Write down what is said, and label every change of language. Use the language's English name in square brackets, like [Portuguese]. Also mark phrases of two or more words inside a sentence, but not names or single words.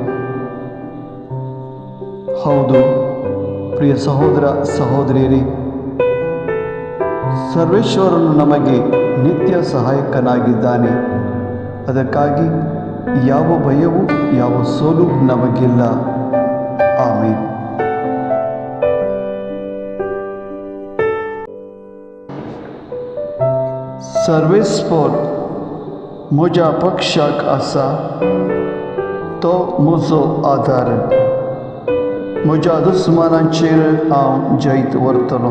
[Kannada] ಹೌದು ಪ್ರಿಯ ಸಹೋದರ ಸಹೋದರಿಯರೇ, ಸರ್ವೇಶ್ವರನು ನಮಗೆ ನಿತ್ಯ ಸಹಾಯಕನಾಗಿದ್ದಾನೆ. ಅದಕ್ಕಾಗಿ ಯಾವ ಭಯವೂ ಯಾವ ಸೋಲು ನಮಗಿಲ್ಲ. ಆಮೇನ್. [Konkani] सर्वेस्पोर म्हज्या पक्षाक आसा तो म्हजो आदार. म्हज्या दुस्मानांचेर हांव जैत व्हरतलों.